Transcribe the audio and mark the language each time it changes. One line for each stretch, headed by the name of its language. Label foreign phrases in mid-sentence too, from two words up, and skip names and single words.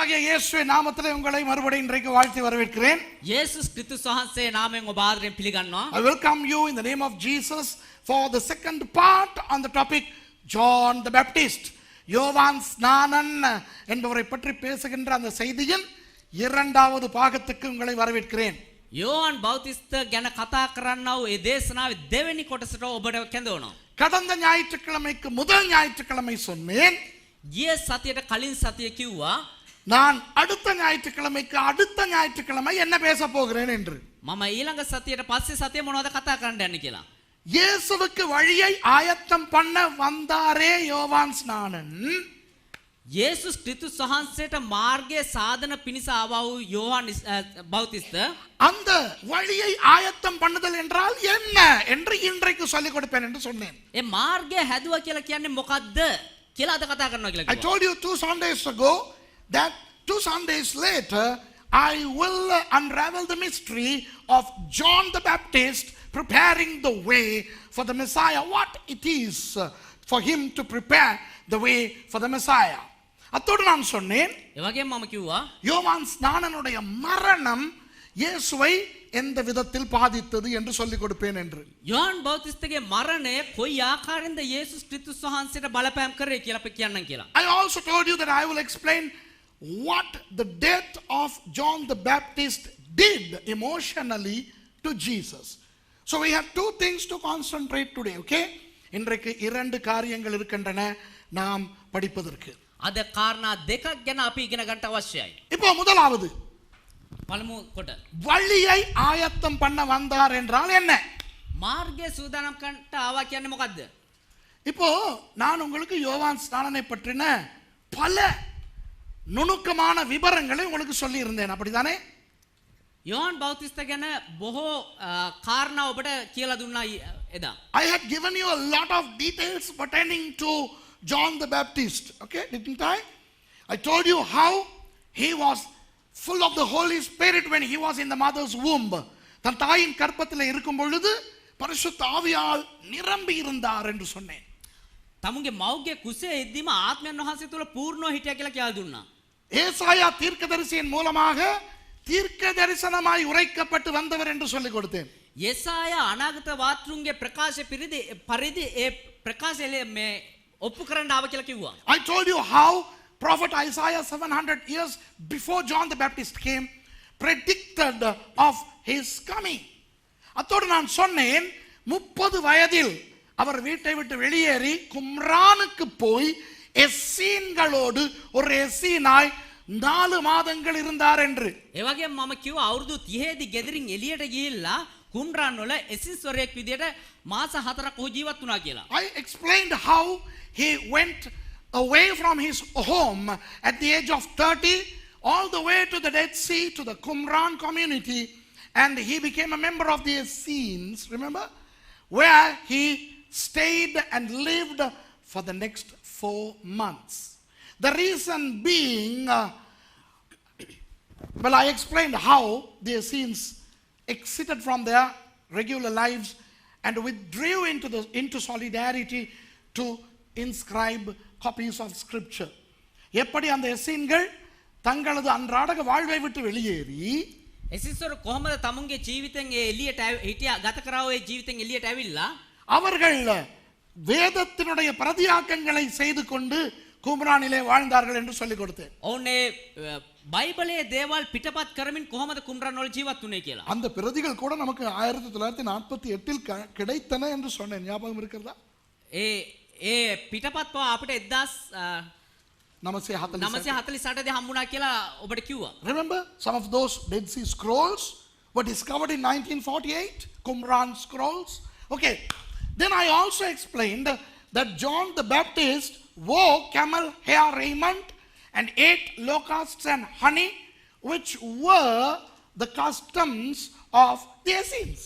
Tamil: இயேசுவின் நாமத்திலே உங்களை மறுபடியும் இன்றைக்கு வாழ்த்தி வரவேற்கிறேன்.
Sinhala: යේසුස් ක්‍රිස්තුස් වහන්සේ නාමයෙන් ඔබ ආදරයෙන් පිළිගන්නවා.
English: I welcome you in the name of Jesus for the second part on the topic John the Baptist.
Tamil: யோவான் ஸ்நானன் என்பவரை பற்றி பேசுகின்ற அந்த செய்தியின் இரண்டாவது பாகத்துக்கு உங்களை வரவேற்கிறேன்.
Sinhala: යෝහන් බෞතිස්ත ගැන කතා කරන්නව ඒ දේශනාවේ දෙවෙනි කොටසට ඔබට කැඳවනවා.
Tamil: கடந்த ஞாயிற்றுக்கிழமைக்கு முதல் ஞாயிற்றுக்கிழமை சொன்னேன்.
Sinhala: ගිය සතියට කලින් සතිය කිව්වා
Tamil: நான் அடுத்த ஞாயிற்றுக்கிழமைக்கு அடுத்த ஞாயிற்றுக்கிழமை என்ன பேச போகிறேன் என்று.
Sinhala: මම ඊළඟ සතියට පස්සේ සතිය මොනවද කතා කරන්න යන්නේ කියලා.
Tamil: இயேசுவுக்கு வழியை ஆயத்தம் பண்ண வந்தாரே யோவான் ஸ்நானன்.
Sinhala: යේසුස් ක්‍රිස්තුස් වහන්සේට මාර්ගයේ සාධන පිණිස ආවා වූ යෝහන් බෞතිස්ත
Tamil: அந்த வழியை ஆயத்தம் பண்ணுதல் என்றால் என்ன என்று இன்றைக்கு சொல்லிக் கொடுப்பேன் என்று சொன்னேன்.
Sinhala: ඒ මාර්ගය හැදුවා කියලා කියන්නේ මොකද්ද කියලා අද කතා කරනවා කියලා
English: I
Sinhala: කිව්වා.
English: told you 2 Sundays ago that 2 Sundays later I will unravel the mystery of John the Baptist preparing the way for the Messiah, what it is for him to prepare the way for the Messiah.
Tamil: அத்தோடு நான் சொன்னேன்
Sinhala: ඒ වගේම මම කිව්වා
Tamil: யோவான் ஸ்நானனுடைய மரணம் இயேசுவை எந்த விதத்தில் பாதித்தது என்று சொல்லிக் கொடுப்பேன் என்று.
Sinhala: යෝහන් බෞතිස්තගේ මරණය කොයි ආකාරයෙන්ද යේසුස් ක්‍රිස්තුස් වහන්සේට බලපෑම් කරේ කියලා අපි කියන්නම් කියලා.
English: I also told you that I will explain what the death of John the Baptist did emotionally to Jesus. So we have two things to concentrate today, okay?
Tamil: இன்றைக்கு இரண்டு காரியங்கள் இருக்கின்றன நாம் படிப்பதற்கு.
Sinhala: අද කාරණා දෙකක් ගැන අපි ඉගෙන ගන්න අවශ්‍යයි.
Tamil: இப்போ முதலாவது
Sinhala: පළමු කොට
Tamil: வழியை ஆயத்தம் பண்ண வந்தார் என்றால் என்ன?
Sinhala: මාර්ගය සූදානම් කරන්න ආවා කියන්නේ මොකද්ද?
Tamil: இப்போ நான் உங்களுக்கு யோவான் ஸ்நானனை பற்றின பல நுணுக்கமான விவரங்களை உங்களுக்கு சொல்லி இருந்தேன், அப்படிதானே?
Sinhala: යෝහන් බෞතිස්ත ගැන බොහෝ කාරණා ඔබට කියලා දුන්නා එදා.
English: I had given you a lot of details pertaining to John the Baptist, okay, didn't I? I told you how he was full of the Holy Spirit when he was in the mother's womb.
Tamil: தன் தாயின் கர்ப்பத்தில் இருக்கும் பொழுது பரிசுத்த ஆவியால் நிரம்பி இருந்தார் என்று சொன்னேன்.
Sinhala: තමුන්ගේ මව්ගේ කුසේ එද්දීම ආත්මයන් වහන්සේ තුල පූර්ණව හිටියා කියලා කියලා දුන්නා.
Tamil: ஏசாயா தீர்க்கதரிசியின் மூலமாக தீர்க்க தரிசனமாய் உரைக்கப்பட்டு வந்தவர் என்று சொல்லிக் கொடுத்தேன்.
Sinhala: යෙසායා අනාගත වාර්තුන්ගේ ප්‍රකාශ පරිදි ඒ ප්‍රකාශය මේ ඔප්පු කරන්න ආව කියලා කිව්වා.
English: I told you how prophet Isaiah 700 years before John the Baptist came predicted of his coming.
Tamil: அத்தோடு நான் சொன்னேன் 30 வயதில் அவர் வீட்டை விட்டு வெளியேறி கும்ரானுக்கு போய் எஸ்ஸீன்களோடு ஒரு எஸ்ஸீனாய் 4 மாதங்கள் இருந்தார் என்று.
Sinhala: ඒ වගේම මම කිව්වා අවුරුදු 30 දී ගෙදරින් එළියට ගිහිල්ලා කුම්රාන් වල එසිස්වරයෙක් විදියට මාස 4ක් ඔහු ජීවත් වුණා කියලා.
English: I explained how he went away from his home at the age of 30 all the way to the Dead Sea to the Qumran community, and he became a member of the Essenes, remember, where he stayed and lived for the next 4 months. The reason being, well, I explained how the Essenes exited from their regular lives and withdrew into solidarity to inscribe copies of scripture.
Tamil: எப்படி அந்த எஸ்ஸீன்கள் தங்களது அன்றாட வாழ்வை விட்டு வெளியேறி
Sinhala: එසිස්වර කොහොමද තමුන්ගේ ජීවිතෙන් ඒ එළියට හිටියා ගත කරා ඔය ජීවිතෙන් එළියට ඇවිල්ලා
Tamil: அவர்கள் வேதத்தினுடைய பிரதியாக்கங்களை செய்து கொண்டு கும்ரானிலே வாழ்ந்தார்கள் என்று சொல்லிக் கொடுத்தேன்.
Sinhala: ඕනේ බයිබලයේ දේවල් පිටපත් කරමින් කොහොමද කුම්රාන් වල ජීවත් වුනේ කියලා.
Tamil: அந்த பிரதிகள் கூட நமக்கு 1948 கிடைத்தன என்று சொன்னேன், ஞாபகம் இருக்கிறதா?
Sinhala: ඒ පිටපත් පවා අපිට 1948 දී හම්බුණා කියලා ඔබට කිව්වා.
English: Remember, some of those Dead Sea Scrolls were discovered in 1948, Qumran scrolls. Okay, then I also explained that John the Baptist wore camel hair raiment and ate locusts and honey, which were the customs of the Essenes.